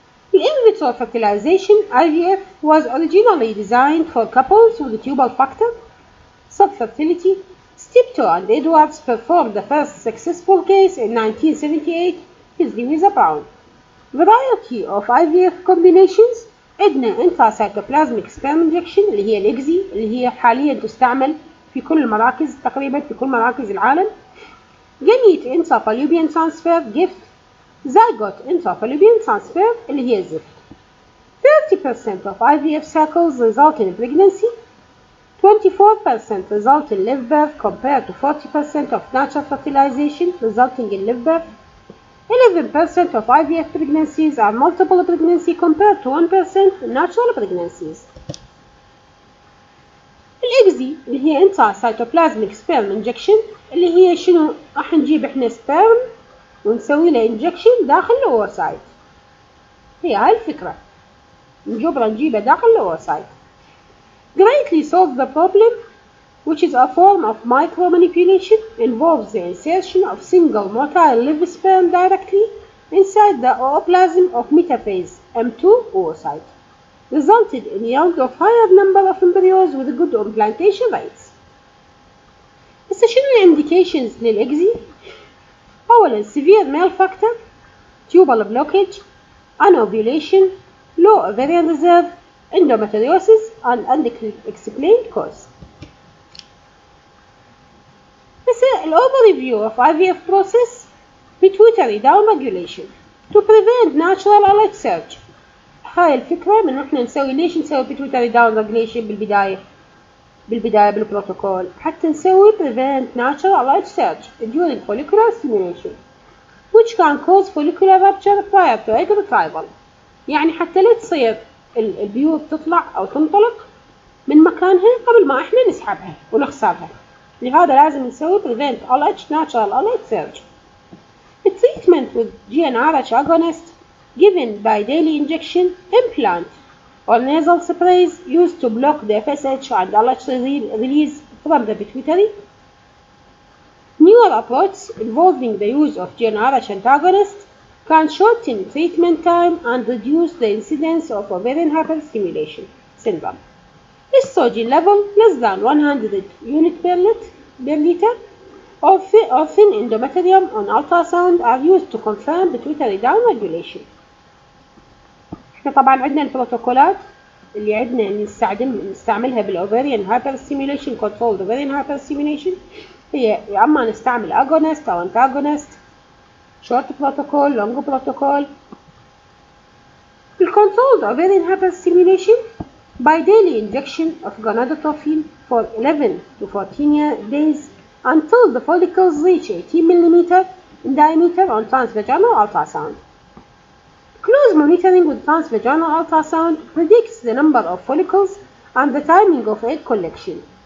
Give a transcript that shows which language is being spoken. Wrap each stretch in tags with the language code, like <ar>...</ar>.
<en>The in vitro fertilization IVF was originally designed for couples with tubal factor subfertility. Steptoe and Edwards performed the first successful case in 1978 with Louisa Brown. Variety of IVF combinations.</en> <ar>عندنا intracytoplasmic sperm injection اللي هي الإكزي اللي هي حاليا تستعمل في كل المراكز تقريبا في كل مراكز العالم.</ar> <en>Gamete intrafallopian transfer gift. Zygote intrafallopian transfer</en> <ar>اللي هي الزفت.</ar> <en>30% of IVF cycles result in pregnancy. 24% result in live birth compared to 40% of natural fertilization resulting in live birth. 11% of IVF pregnancies are multiple pregnancy compared to 1% in natural pregnancies.</en> <ar>الإكزي اللي هي intracytoplasmic sperm injection اللي هي شنو راح نجيب احنا سبيرم ونسوي له injection داخل الأوسايت. هي هاي الفكرة نجيبه داخل الأوسايت.</ar> <en>Greatly solve the problem, which is a form of micromanipulation, involves the insertion of single motile live sperm directly inside the ooplasm of metaphase M2 oocyte, resulted in yield of higher number of embryos with good implantation rates.</en> <ar>بس شنو</ar> <en>indications</en> <ar>للإكزي؟ أولا</ar> <en>severe male factor, tubal blockage, anovulation, low ovarian reserve, endometriosis, and unexplained cause. This is an overview of IVF process. Pituitary down regulation to prevent natural alert surge.</en> <ar>هاي الفكرة من احنا نسوي ليش نسوي</ar> <en>pituitary down regulation</en> <ar>بالبداية بالبروتوكول حتى نسوي</ar> <en>prevent natural alert surge during follicular stimulation which can cause follicular rupture prior to egg retrieval.</en> <ar>يعني حتى لا تصير البيوت تطلع أو تنطلق من مكانها قبل ما إحنا نسحبها ونخسرها. لهذا لازم نسوي</ar> <en>prevent LH natural LH surge. The treatment with GnRH agonist given by daily injection, implant, or nasal sprays used to block the FSH and LH release from the pituitary. Newer approaches involving the use of GnRH antagonists can shorten treatment time and reduce the incidence of ovarian hyperstimulation syndrome. Estrogen level less than 100 units per liter or thin endometrium on ultrasound are used to confirm pituitary downregulation.</en> <ar>احنا طبعا عندنا البروتوكولات اللي عندنا نستعملها بالاوفاريان hyperstimulation controlled ovarian hyperstimulation هي يا اما نستعمل agonist او antagonist</ar> <en>short protocol long protocol. الcontrolled ovarian hyperstimulation by daily injection of gonadotropin for 11 to 14 days until the follicles reach 18 mm in diameter on transvaginal ultrasound. Close monitoring with transvaginal ultrasound predicts the number of follicles and the timing of egg collection.</en>